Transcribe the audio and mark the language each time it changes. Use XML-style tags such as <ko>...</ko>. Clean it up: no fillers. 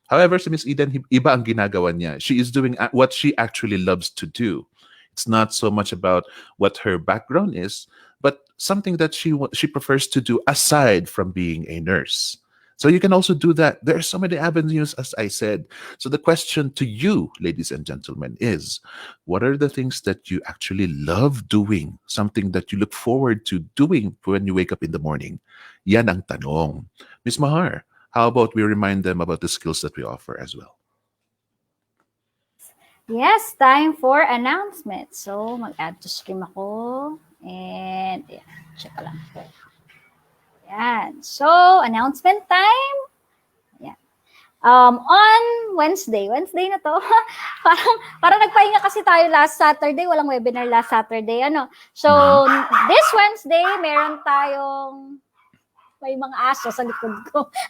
<en>However,</en> <tl>si Miss Eden, iba ang ginagawa niya.</tl> <en>She is doing what she actually loves to do. It's not so much about what her background is, but something that she prefers to do aside from being a nurse. So you can also do that. There are so many avenues, as I said. So the question to you, ladies and gentlemen, is what are the things that you actually love doing? Something that you look forward to doing when you wake up in the morning?</en> <tl>Yan ang tanong.</tl> <en>Ms. Mahar, how about we remind them about the skills that we offer as well? Yes, time for announcement.</en> <tl>So, mag-add to stream ako.</tl> <en>And, yeah,</en> <tl>check ko lang. Yan.</tl> <en>So, announcement time. Yan. On Wednesday na to.</en> <tl>parang nagpahinga kasi tayo</tl> <en>last Saturday.</en> <tl>Walang webinar</tl> <en>last Saturday.</en> <tl>So, this Wednesday, meron tayong may mga aso sa likod ko.</tl>